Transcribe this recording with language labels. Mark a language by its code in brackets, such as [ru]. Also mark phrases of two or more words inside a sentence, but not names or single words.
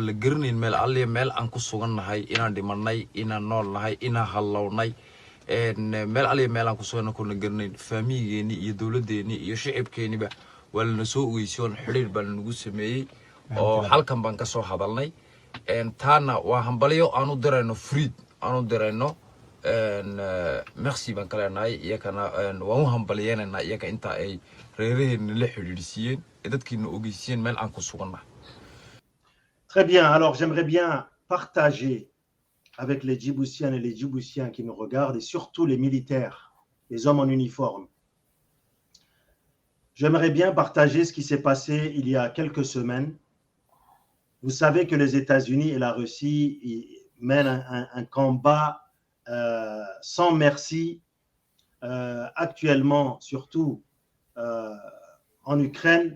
[so] la garanayn meel alle meel aan ku sugannahay inaan dhimanay inaan nool nahay inaan halownay meel alle meel aan ku sugannahay kuna garanayn faamigeeni iyo dawladeeni iyo shicibkeeniba waa lana soo ogeysiyoon xiriir baan nagu sameeyay oo halkan baan ka soo hadalnay taana waa hambalyo aan u dirayno friid aan u dirayno merci baan kala nahay iyakana waan u hambalyeynayna iyaka inta ay reeraheena la xiriirsiiyeen dadkiina ogeysiiyeen meel aan ku sugannahay. [fr] Très bien, alors j'aimerais bien partager avec les Djiboutiennes et les Djiboutiens qui nous regardent, et surtout les militaires, les hommes en uniforme. J'aimerais bien partager ce qui s'est passé il y a quelques semaines. Vous savez que les États-Unis et la Russie mènent un combat sans merci, actuellement, surtout en Ukraine.